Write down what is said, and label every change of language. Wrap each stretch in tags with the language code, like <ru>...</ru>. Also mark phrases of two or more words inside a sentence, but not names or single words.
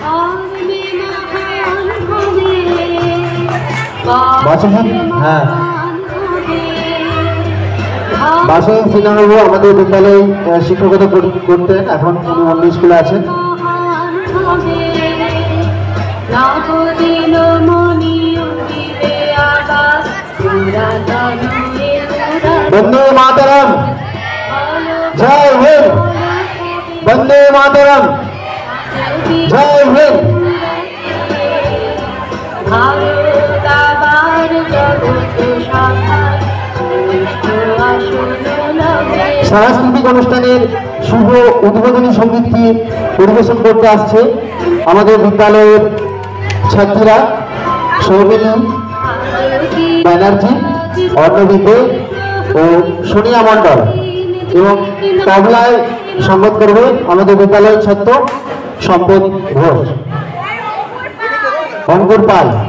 <bn>বাসুজিৎ, হ্যাঁ, বাসুজিৎ সিনহাবাবু আমাদের বিদ্যালয়ে শিক্ষকতা করতেন, এখন উনি অন্য স্কুলে আছেন।</bn> <hi>वंदे मातरम, जय हिंद, वंदे मातरम, जय हिंद।</hi> <bn>সাংস্কৃতিক অনুষ্ঠানের শুভ উদ্বোধনী সঙ্গীতটি পরিবেশন করতে আসছে আমাদের বিদ্যালয়ের ছাত্রীরা সৌমিনী ব্যানার্জি, অর্ণবিদে ও সোনিয়া মণ্ডল, এবং তবলায় সঙ্গত করবে আমাদের বিদ্যালয়ের ছাত্র সম্পদ ঘোষ, অঙ্কুর পাল।</bn>